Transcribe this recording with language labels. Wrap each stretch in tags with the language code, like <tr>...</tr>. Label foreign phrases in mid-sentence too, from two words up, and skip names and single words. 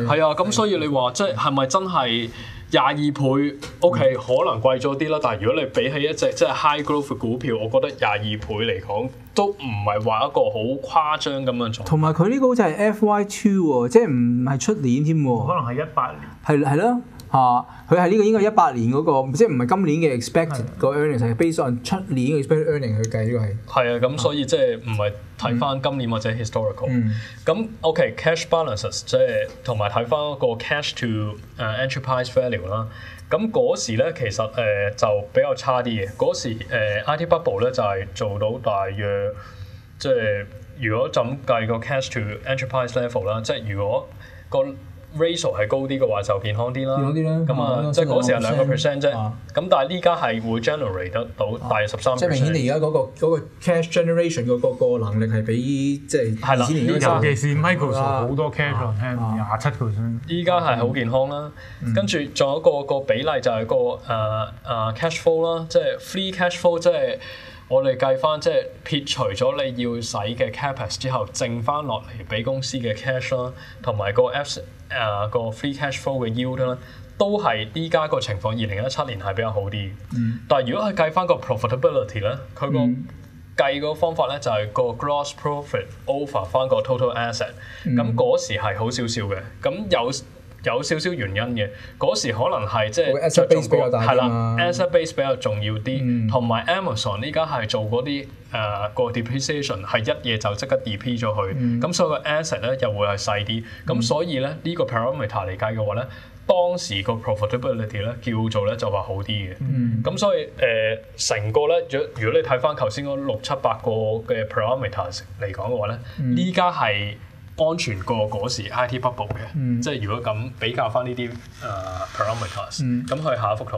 <yue>係啊，咁所以你話即係咪真係22倍 OK 可能貴咗啲啦，但係如果你比起一隻即係</yue> <en>high growth</en> <yue>嘅股票，我覺得22倍嚟講都唔係話一個好誇張咁樣做。同埋佢呢個好似係 FY2 喎，即係唔係出年添喎。可能係18年。係咯。佢係呢個應該18年嗰個，即係唔係今年嘅 expected 個 earnings 係</yue> <en>based on</en> <yue>出年嘅</yue> <en>expected earning</en> <yue>去計呢個係。係啊，咁所以即係唔係睇翻今年或者 historical。咁</yue> <en>OK cash balances</en> <yue>即係同埋睇翻個</yue> <en>cash to enterprise value</en> <yue>啦。咁嗰時咧其實就比較差啲嘅。嗰時</yue> <en>IT bubble</en> <yue>咧就係做到大約即係如果就咁計個</yue> <en>cash to enterprise level</en> <yue>啦，即係如果個ratio 係高啲嘅話就健康啲啦，咁啊即係嗰時係2% 啫，咁但係呢家係會 generate 得到大約13%。即係明顯地而家嗰個</yue> <en>cash generation</en> <yue>個能力係比即係2000年嗰陣，尤其是 Microsoft 好多</yue> <en>cash on hand</en> <yue>27%。依家係好健康啦，跟住仲有個比例就係個</yue> <en>cash flow</en> <yue>啦，即係</yue> <en>free cash flow，</en> <yue>即係我哋計翻即係撇除咗你要使嘅 capex 之後，剩翻落嚟俾公司嘅 cash 啦，同埋個個</yue> <en>free cash flow</en> <yue>嘅 yield 啦，都係依家個情況2017年係比較好啲。但係如果佢計翻個 profitability 咧，佢個計個方法咧就係個</yue> <en>gross profit over</en> <yue>翻個</yue> <en>total asset。</en> <yue>咁嗰時係好少少嘅，咁有少少原因嘅。嗰時可能係即係着重個係啦</yue> <en>asset base</en> <yue>比較重要啲，同埋 Amazon 依家係做嗰啲個 depreciation 係一夜就即刻 deplete 咗佢，咁所以個 asset 咧又會係細啲，咁所以咧呢個 parameter 嚟計嘅話咧，當時個 profitability 咧叫做咧就話好啲嘅，咁所以成個咧，如果你睇翻頭先嗰6、7、8個嘅 parameters 嚟講嘅話咧，依家係安全過嗰時</yue> <en>IT bubble</en> <yue>嘅，即係如果咁比較翻呢啲parameters，咁去下一幅圖。</yue>